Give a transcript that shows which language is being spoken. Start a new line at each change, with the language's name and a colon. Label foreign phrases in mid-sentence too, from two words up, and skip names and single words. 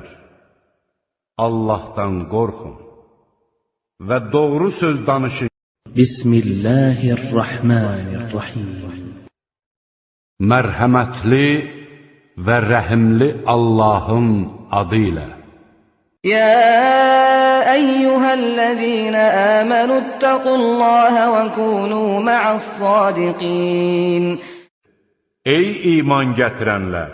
Azerbaijani: Allahdan qorxun və doğru söz danışın. Bismillahirrahmanirrahim. Mərhəmətli və rəhimli Allahın adı ilə.
Arabic: يا أيها الذين آمنوا اتقوا الله وكونوا مع الصادقين.
Azerbaijani: Ey iman gətirənlər!